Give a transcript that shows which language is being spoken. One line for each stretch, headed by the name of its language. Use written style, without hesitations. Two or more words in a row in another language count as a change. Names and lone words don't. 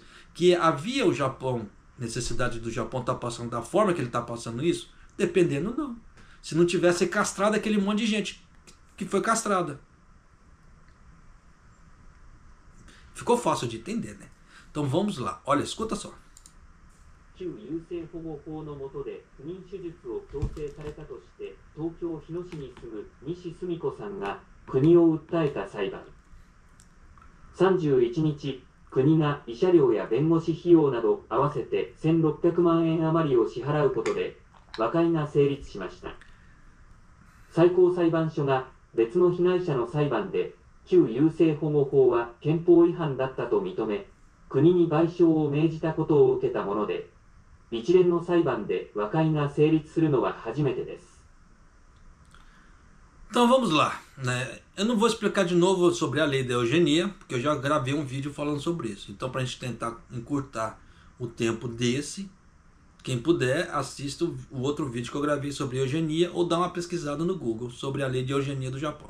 Portuguese: Que havia o Japão, necessidade do Japão estar passando da forma que ele está passando isso? Dependendo, não. Se não tivesse castrado aquele monte de gente que foi castrada. Ficou fácil de entender, né? Então vamos lá. Olha, escuta só.
Japanese: 旧優生保護法の下で不妊手術を強制されたとして東京日野市に住む西澄子さんが国を訴えた裁判。31日、国が慰謝料や弁護士費用など合わせて1600万円余りを支払うことで和解が成立しました。最高裁判所が別の被害者の裁判で旧優生保護法は憲法違反だったと認め、国に賠償を命じたことを受けたもので、一連の裁判で和解が成立するのは初めてです。
Portuguese: Então vamos lá, né? Eu não vou explicar de novo sobre a lei da eugenia, porque eu já gravei um vídeo falando sobre isso. Então, para a gente tentar encurtar o tempo desse, quem puder, assista o outro vídeo que eu gravei sobre eugenia ou dá uma pesquisada no Google sobre a lei de eugenia do Japão.